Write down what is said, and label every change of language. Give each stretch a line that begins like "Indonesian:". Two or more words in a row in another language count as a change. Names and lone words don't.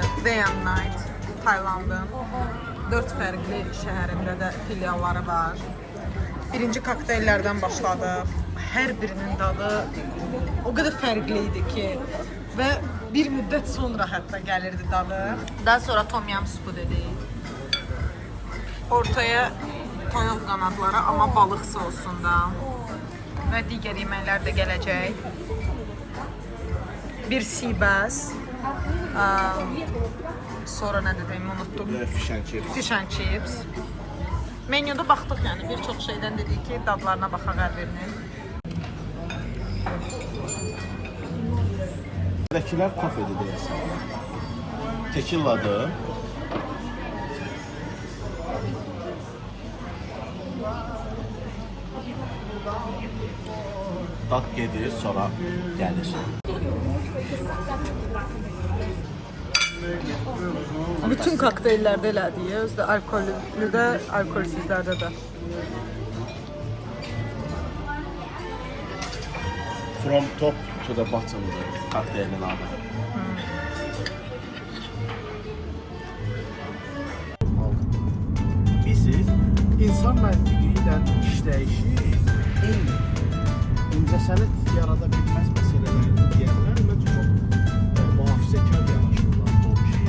Azerbaijani: Day and Night, Taylandın. 4 fərqli şəhərində də filialları var. Birinci kokteyllərdən başladıq. Hər birinin dadı o qədər fərqli idi ki və bir müddət sonra hətta gəlirdi dadı. Daha sonra tom yum supu dedik. Ortaya toyuq qanadları, amma balıq sosunda və digər yeməklər də gələcək. Bir
English: sea bass.
Azerbaijani: Sonra nə dediyimi unuttum.
English: Fish and chips.
Azerbaijani: Menyuda baxdıq, yəni bir çox şeydən dedik ki, dadlarına baxaq hər birinin. Buradakilər kofedir deyəsən. Tekilladır. Dad gedir, sonra gəlir. Bütün kokteyllərdə elədik, özdə alkollü də, alkolsüzlərdə də. From top to the bottom'dır kokteylin adı. Biziz insan İnsan məntiqi ilə işləyişi eyni. İncəsənət yarada bilməz məsələlərini deyənlər məncə çox mühafizəkar yanaşırlar o şeyə.